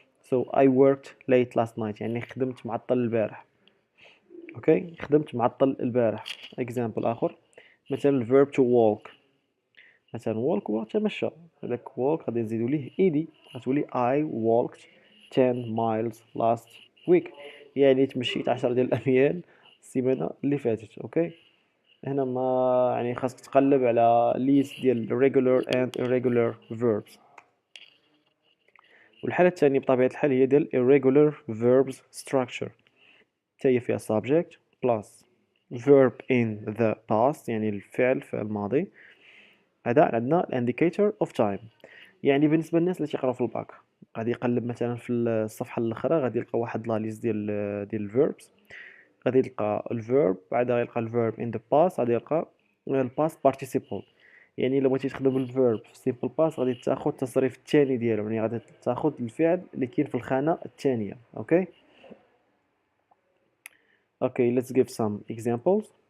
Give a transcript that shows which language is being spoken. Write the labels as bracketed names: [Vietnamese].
[English] so I worked late last night [Arabic] يعني خدمت معطل البارح. اوكي خدمت معطل البارح. [English] example اخر مثلا verb to walk. [Arabic] مثلا walk هو تمشى. هذاك walk غادي نزيدو ليه ed غتولي [English] I walked 10 miles last week [Arabic] يعني تمشيت 10 ديال الاميال السيمانه اللي فاتت. اوكي هنا ما يعني خاصك تقلب على ليست ديال [English] regular and irregular verbs. [Arabic] والحالة الثانية بطبيعة الحال هي ديال [English] irregular verbs structure. [Arabic] هي فيها [English] subject plus verb in the past [Arabic] يعني الفعل في الماضي. هذا عندنا [English] indicator of time. [Arabic] يعني بالنسبة للناس اللي تيقراو في الباك غادي يقلب مثلا في الصفحة الأخرى غادي يلقى واحد لا ليست ديال verbs. غادي يلقى الفيرب بعدها يلقى الفيرب [English] in the past [Arabic] غادي يلقى الباست participle. يعني الا بغيتي تخدم الفيرب في simple past غادي تاخذ التصريف الثاني ديالو يعني غادي تاخذ الفعل اللي كاين في الخانه الثانيه. [English] اوكي let's give some examples.